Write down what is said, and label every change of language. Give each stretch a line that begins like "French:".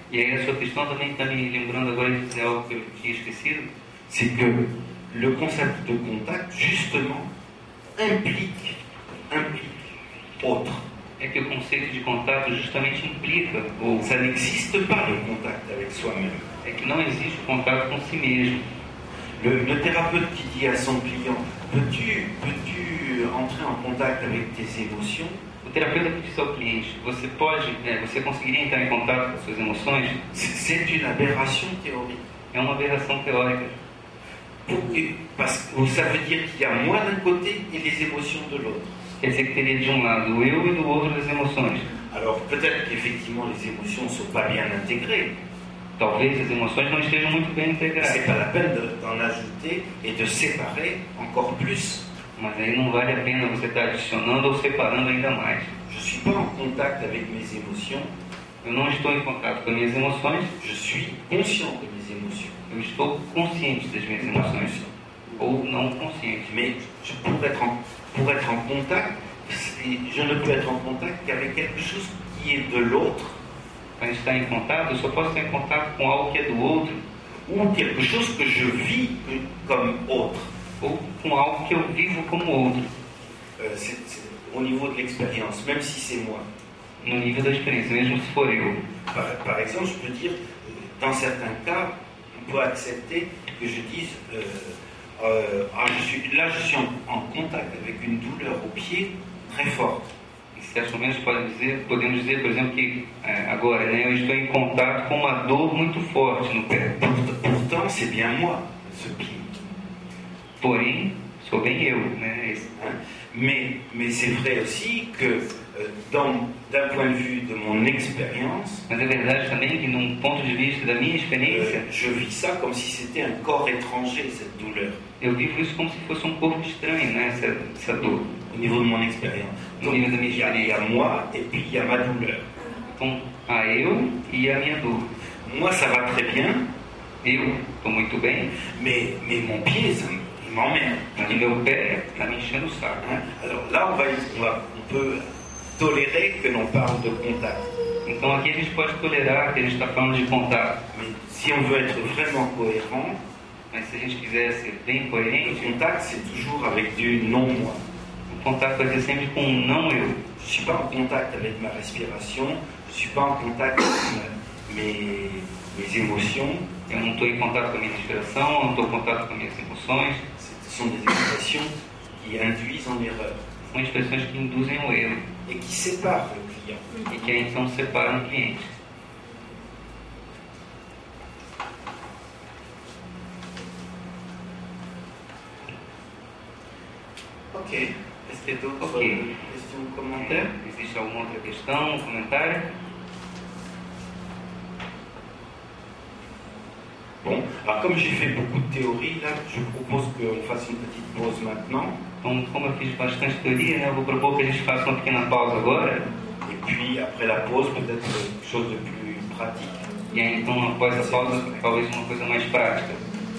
Portuguese: E aí a sua questão também está me lembrando agora de dizer algo que eu tinha esquecido.
French: C'est que le concept de contact, justement, implique autre.
Portuguese: É que o conceito de contato justamente implica, ou
French: Ça n'existe pas le contact avec soi-même.
Portuguese: é que não existe o contato com si mesmo.
French: Le thérapeute qui dit à son client, peux-tu entrer en contact avec tes émotions?
Portuguese: O terapeuta que diz ao cliente, você conseguiria entrar em contato com as suas emoções?
French: C'est une aberration théorique.
Portuguese: É uma aberração teórica.
French: Parce que ça veut dire qu'il y a moi d'un côté et les émotions de l'autre.
Portuguese: Quer dizer que teria de um lado o eu e do outro as emoções.
French: Alors peut-être qu'effectivement les émotions ne sont pas bien intégrées.
Portuguese: Talvez as emoções não estejam muito bem integradas.
French: C'est pas la peine d'en ajouter et de séparer encore plus.
Portuguese: Mas aí não vale a pena você estar adicionando ou separando ainda mais.
French: Je suis pas en contact avec mes émotions,
Portuguese: Eu não estou em contato com as minhas emoções,
French: je suis conscient de mes émotions.
Portuguese: eu estou consciente das minhas emoções. Ou não consciente.
French: Mais pour être en contact, je ne peux être en contact qu'avec quelque chose qui est de l'autre
Portuguese: Para estar em contato, eu só posso estar em contato com algo que é do outro,
French: ou quelque chose que je vis comme autre.
Portuguese: ou com algo que eu vivo como outro,
French: C'est au niveau de l'expérience, même si c'est moi.
Portuguese: no nível da experiência, mesmo se for eu.
French: Par exemple, je peux dire, dans certains cas, on peut accepter que je dise, je suis en contact avec une douleur au pied très forte.
Portuguese: Em certos momentos podemos dizer, por exemplo, que agora, né, eu estou em contato com uma dor muito forte no pé.
French: Pourtant, c'est bien moi, ce pied.
Portuguese: Porém, sou bem eu, né? Hein?
French: Mais c'est vrai aussi que d'un point de vue de mon expérience,
Portuguese: Mas é verdade também que, num ponto de vista da minha experiência, je vis ça comme si c'était un corps étranger, cette douleur, eu vivo isso como se fosse um corpo estranho, né? Essa dor.
French: au niveau de mon expérience. Donc, Au niveau de mes il y a moi et puis il y a ma douleur.
Portuguese: Então, a eu e a minha dor.
French: Moi, ça va très bien,
Portuguese: Eu estou muito bem,
French: mais mon pied, il m'emmerde.
Portuguese: mas o meu pé está me enchendo o saco. Hein?
French: Alors là, on peut tolérer que l'on parle de contact.
Portuguese: Então aqui a gente pode tolerar que a gente está falando de contato.
French: Mais si on veut être vraiment cohérent,
Portuguese: Mas se a gente quiser ser bem
French: le
Portuguese: coerente,
French: contact, c'est toujours avec du non-moi.
Portuguese: o contato vai ser sempre com um não eu.
French: Je ne suis pas en contact avec ma respiration, je ne suis pas en contact avec mes émotions.
Portuguese: Eu não estou em contato com a minha respiração, eu não estou em contato com as minhas emoções.
French: Ce sont des expressions qui induisent en erreur
Portuguese: São expressões que induzem ao erro
French: et qui séparent le client.
Portuguese: e que aí então separam o cliente.
French: Ok. Est-ce qu'il y a d'autres Ok. questions ou commentaires?
Portuguese: Existe alguma outra questão, comentário?
French: Bon, alors comme j'ai fait beaucoup de théories, là, je propose qu'on fasse une petite pause maintenant.
Portuguese: Então, como eu fiz bastante teoria, né, eu vou propor que a gente faça uma pequena pausa agora.
French: Et puis après la pause, peut-être quelque chose de plus pratique.
Portuguese: E aí então, após a pausa, talvez uma coisa mais prática.